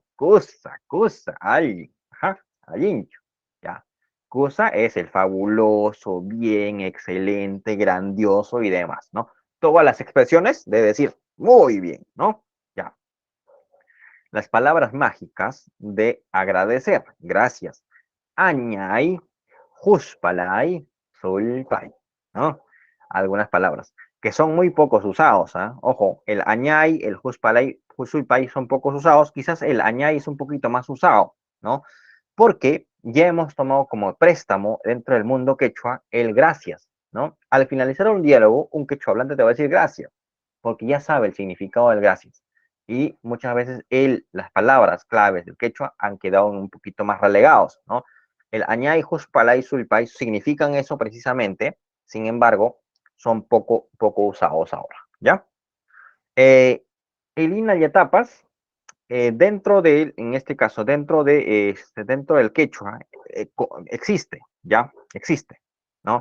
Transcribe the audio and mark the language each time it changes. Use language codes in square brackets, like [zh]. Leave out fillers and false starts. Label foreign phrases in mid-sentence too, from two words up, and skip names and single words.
[es] Cosa, alguien, ajá, alguien, ya. Cosa es el fabuloso, bien, excelente, grandioso y demás, ¿no? Todas las expresiones de decir muy bien, ¿no? Ya. Las palabras mágicas de agradecer, gracias. [qu] Añay, juspalay, sulpay, [es] ¿no? Algunas palabras que son muy pocos usados, ¿eh? Ojo, el añay, el [qu] juspalay, sulpay [es] son pocos usados, quizás el añay es un poquito más usado, ¿no? Porque ya hemos tomado como préstamo dentro del mundo quechua el gracias, ¿no? Al finalizar un diálogo, un quechua hablante te va a decir gracias, porque ya sabe el significado del gracias. Y muchas veces las palabras claves del quechua han quedado un poquito más relegados, ¿no? El [qu] añay, juspalay, sulpay [es] significan eso precisamente, sin embargo, son poco usados ahora, ¿ya? El INA y etapas, dentro de, en este caso, dentro del quechua, existe, ¿ya? Existe, ¿no?